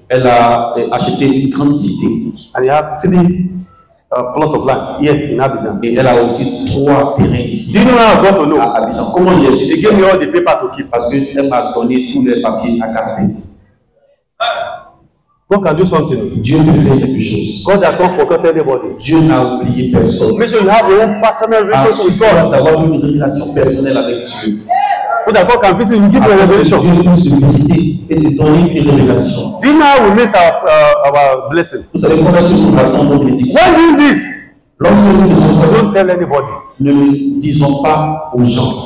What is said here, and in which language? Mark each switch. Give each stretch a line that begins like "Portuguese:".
French: Elle a acheté une grande cité.
English: And he had 3 plots of land here in Abidjan.
French: Et elle a aussi 3 terrains ici
English: Do you know how I got to know?
French: à Abidjan. Comment j'ai su?
English: They gave me all the paper to keep.
French: Parce qu'elle m'a donné tous les papiers à garder.
English: God can do something.
French: Dieu peut faire quelque chose.
English: God has not forgotten anybody.
French: Dieu n'a oublié personne.
English: Make sure you have your own personal relationship with
French: Assure
English: God.
French: d'avoir une relation personnelle avec Dieu.
English: So that God can visit you, give you a
French: Afin que
English: revelation.
French: Dieu puisse te visiter et te donner une révélation.
English: Do you know how we miss our blessing?
French: Vous savez comment est-ce que nous ratons nos bénédictions?
English: When doing this,
French: Lorsque nous faisons ça,
English: don't tell anybody.
French: ne le disons pas aux gens.